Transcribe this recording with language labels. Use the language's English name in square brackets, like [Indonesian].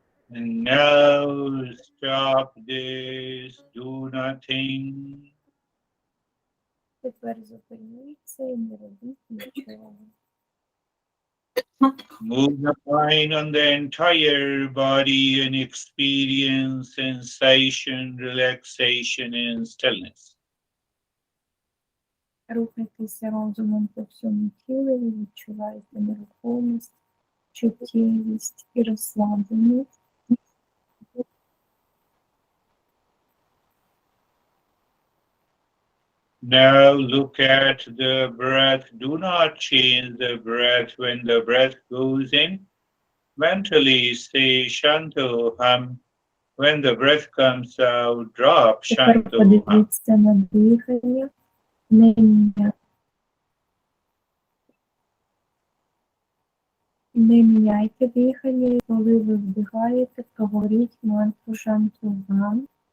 [English] And now stop this, do nothing. [Ukrainian] Тепер зупиніться і не робіть нічого. [English] Move the mind on the entire body and experience sensation, relaxation, and stillness. [Ukrainian] Рухайтеся розумом по всьому тілу і відчувайте нерухомість, чуттєвість і розслабленість. [English] Now look at the breath. Do not change the breath when the breath goes in. Mentally say Shanto Ham. When the breath comes out, drop [Ukrainian] Тепер [Sanskrit] Shanto Ham. [Ukrainian] подивіться на дихання, не міняйте дихання, і коли ви вдихаєте, проговоріть мантру Шантугам.